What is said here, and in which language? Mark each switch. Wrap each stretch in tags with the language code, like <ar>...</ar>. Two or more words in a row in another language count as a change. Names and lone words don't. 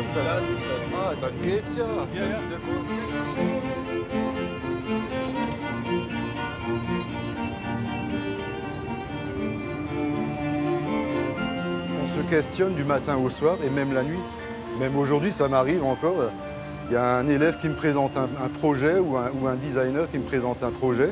<de>Da ist geschlossen. Ah, dann geht's ja. Ja, ja. Sehr gut.</de> <fr>On se questionne du matin au soir et même la nuit. Même aujourd'hui, ça m'arrive encore. Il y a un élève qui me présente un projet ou un designer qui me présente un projet.</fr>